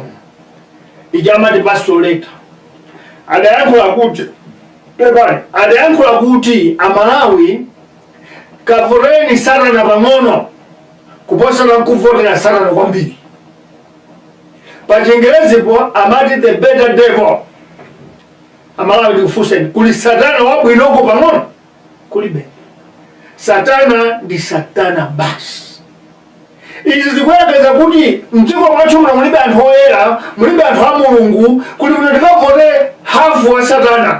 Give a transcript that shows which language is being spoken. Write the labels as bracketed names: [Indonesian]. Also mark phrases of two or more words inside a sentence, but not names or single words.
[Nyanja] Ijamati pastor later. Adayankhula kuti Amalawi kavoteni Satana pang'ono kuposa na kuvotera Satana kwambiri. Pa Chingerezipo amati [English] the better devil. [Nyanja] Amalawi ndikufunsa kuli Satana wabwinoko pang'ono? Kulibe. Satana ndi Satana basi. Izi zikuyerekeza kuti mdziko mwathu mulibe anthu oyera, mulibe anthu a Mulungu, kuti muno tikavote hafu wa Satana.